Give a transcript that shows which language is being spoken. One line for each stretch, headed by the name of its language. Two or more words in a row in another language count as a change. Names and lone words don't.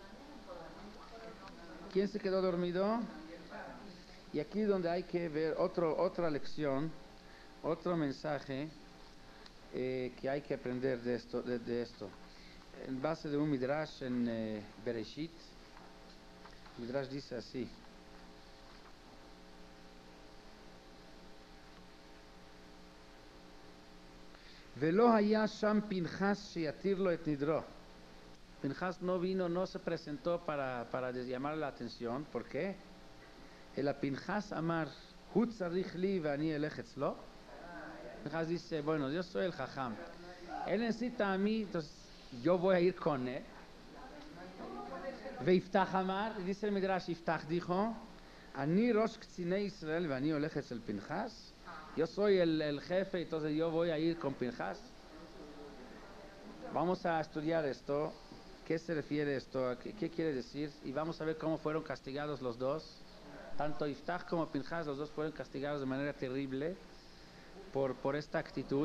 Spanish: ¿Quién se quedó dormido? Y aquí donde hay que ver otra lección, otro mensaje que hay que aprender de esto. En base de un midrash en Bereshit, el midrash dice así.
Hebrew: ולא היה שם פנחס שיתיר לו את נדרו.
Spanish: Pinchas no vino, no se presentó para llamar la atención. ¿Por qué?
Hebrew: El פנחס אמר, הוא צריך לי ואני אלך אצלו.
Spanish: Pinchas dice, bueno, yo soy el jajam. Él necesita a mí, entonces yo voy a ir con él.
Hebrew: ויפתח אמר,
Spanish: dice el Midrash, Iftach dijo,
Hebrew: אני ראש קציני ישראל ואני אלך אצל פנחס.
Spanish: Yo soy el jefe, entonces yo voy a ir con Pinchas. Vamos a estudiar esto. ¿Qué se refiere esto? ¿Qué quiere decir? Y vamos a ver cómo fueron castigados los dos. Tanto Iftach como Pinchas, los dos fueron castigados de manera terrible por esta actitud.